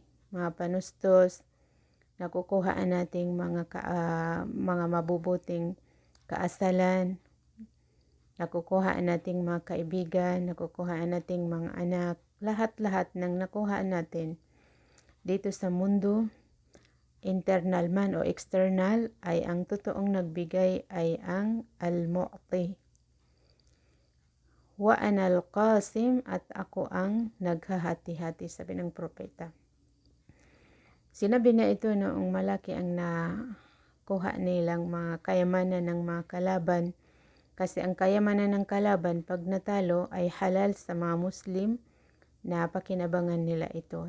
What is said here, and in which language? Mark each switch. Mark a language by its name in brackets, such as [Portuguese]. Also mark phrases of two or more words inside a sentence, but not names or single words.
[Filipino] mga panustos, nakukuha nating mga mabubuting kaasalan, nakukuha nating mga kaibigan, nakukuha nating mga anak, lahat-lahat ng nakuha natin dito sa mundo, internal man o external, ay ang totoong nagbigay ay ang al-mu'ti. [Arabic] وأنا القاسم, [Filipino] at ako ang naghahati-hati, sabi ng propeta. Sinabi na ito noong malaki ang nakuha nilang mga kayamanan ng mga kalaban, kasi ang kayamanan ng kalaban pag natalo ay halal sa mga Muslim na pakinabangan nila ito.